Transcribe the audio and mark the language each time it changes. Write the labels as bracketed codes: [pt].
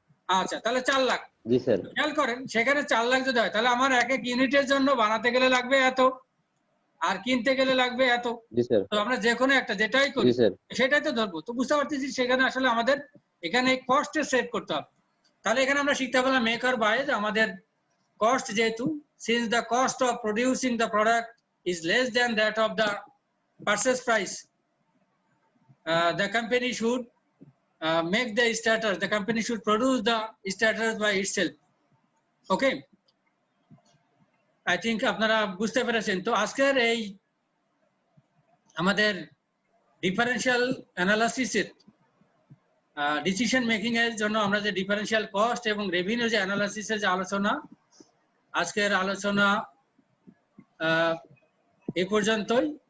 [bn] আচ্ছা, তাহলে 4 লাখ। জি স্যার। খেয়াল করেন সেখানে 4 লাখ যদি হয়, তাহলে আমার এক এক ইউনিটের জন্য বানাতে গেলে লাগবে এত আর কিনতে গেলে লাগবে এত। জি স্যার। তো আমরা যে কোনো একটা যেটাই করি জি স্যার। সেটাই তো ধরবো। তো বুঝতে পারতেছি সেখানে আসলে আমাদের এখানে কস্টে সেভ করতে হবে। তাহলে এখানে আমরা শিখতে পারলাম মেক আর বাই, আমাদের কস্ট যেহেতু, [en] since the cost of producing the product is less than that of the purchase price, the company should make the starters, the company should produce the starters by itself. Okay, I think [bn] আপনারা বুঝতে পেরেছেন। তো আজকের এই আমাদের differential অ্যানালাইসিসের decision making এর জন্য আমরা যে ডিফারেন্সিয়াল কস্ট এবং রেভিনিউ যে অ্যানালাইসিসের যে আলোচনা, আজকের আলোচনা এই পর্যন্তই।